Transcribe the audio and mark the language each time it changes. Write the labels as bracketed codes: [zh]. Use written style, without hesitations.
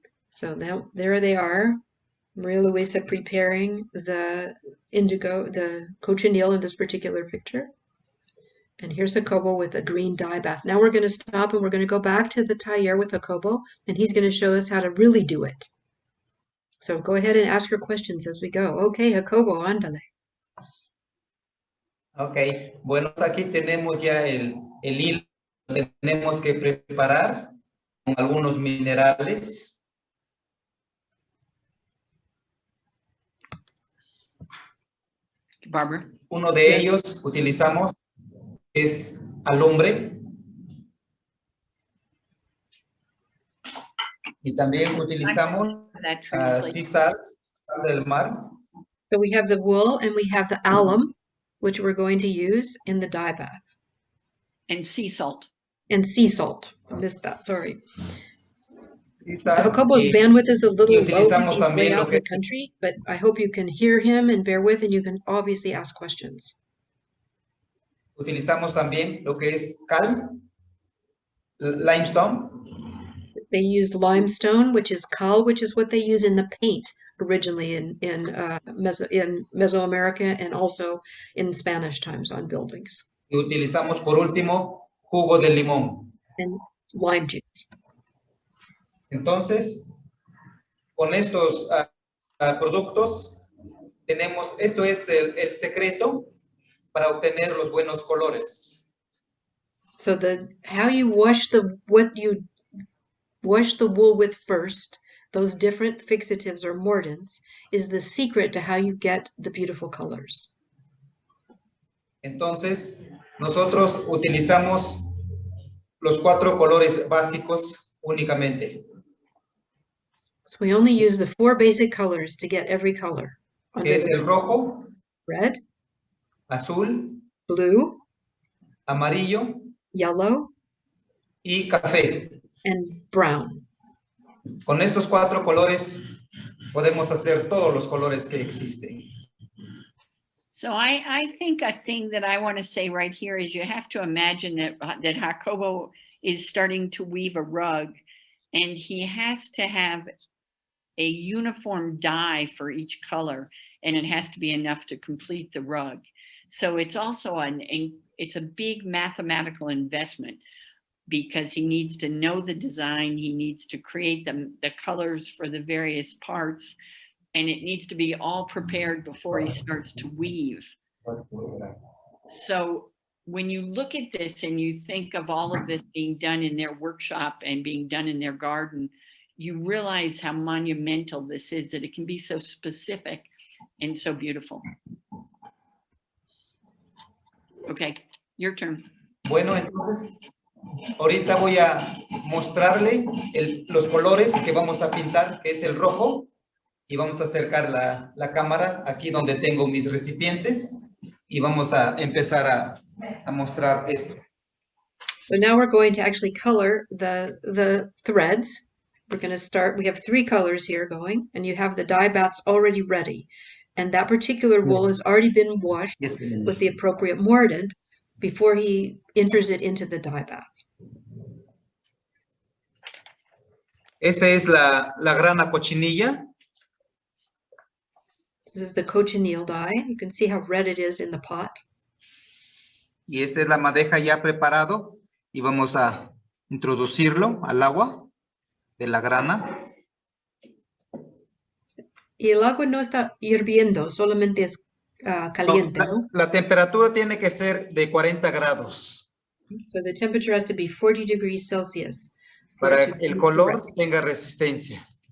[en] So now there they are, Maria Luisa preparing the indigo, the cochineal in this particular picture. And here's Jacobo with a green dye bath. Now we're going to stop and we're going to go back to the Dyer with Jacobo, and he's going to show us how to really do it. So go ahead and ask your questions as we go. Okay, Jacobo, ándale. [es] Ok, bueno, aquí tenemos ya el hilo que tenemos que preparar con algunos minerales. [en] Barbara. [es] Uno de ellos utilizamos es alumbre. Y también utilizamos sal del mar. [en] So we have the wool and we have the alum, which we're going to use in the dye bath. And sea salt. And sea salt. I missed that, sorry. [es] Sal, [en] Jacobo's bandwidth is a little low because he's way out in the [es] que... [en] country, but I hope you can hear him and bear with, and you can obviously ask questions. [es] Utilizamos también lo que es cal, limestone. [en] They used limestone, which is cal, which is what they use in the paint originally in Mesoamerica and also in Spanish times on buildings. [es] Y utilizamos por último jugo de limón. [en] And lime juice. [es] Entonces, con estos productos tenemos, esto es el secreto para obtener los buenos colores. [en] So how you wash what you wash the wool with first, those different fixatives or mordants, is the secret to how you get the beautiful colors. [es] Entonces, nosotros utilizamos los 4 colores básicos únicamente. [en] So we only use the 4 basic colors to get every color. [es] Que es el rojo, [en] red, [es] azul, [en] blue, [es] amarillo [en] yellow, [es] y café. [en] and brown. [es] Con estos 4 colores podemos hacer todos los colores que existen. [en] So I think a thing that I want to say right here is you have to imagine that Jacobo is starting to weave a rug, and he has to have a uniform dye for each color, and it has to be enough to complete the rug. So it's also it's a big mathematical investment, because he needs to know the design, he needs to create the colors for the various parts, and it needs to be all prepared before he starts to weave. So when you look at this and you think of all of this being done in their workshop and being done in their garden, you realize how monumental this is, that it can be so specific and so beautiful. Okay, your turn. [es] Bueno, entonces, ahorita voy a mostrarle los colores que vamos a pintar, que es el rojo, y vamos a acercar la cámara aquí donde tengo mis recipientes, y vamos a empezar a mostrar esto. [en] So now we're going to actually color the threads. We're going to start, we have 3 colors here going, and you have the dye baths already ready. And that particular wool has already been washed with the appropriate mordant before he enters it into the dye bath. [es] Esta es la grana cochinilla. [en] This is the cochineal dye. You can see how red it is in the pot. [es] Y esta es la madeja ya preparado. Y vamos a introducirlo al agua de la grana. Y el agua no está hirviendo, solamente es caliente, ¿no? La temperatura tiene que ser de 40 grados. [en] So the temperature has to be 40 degrees Celsius. [es] Para que el color tenga resistencia.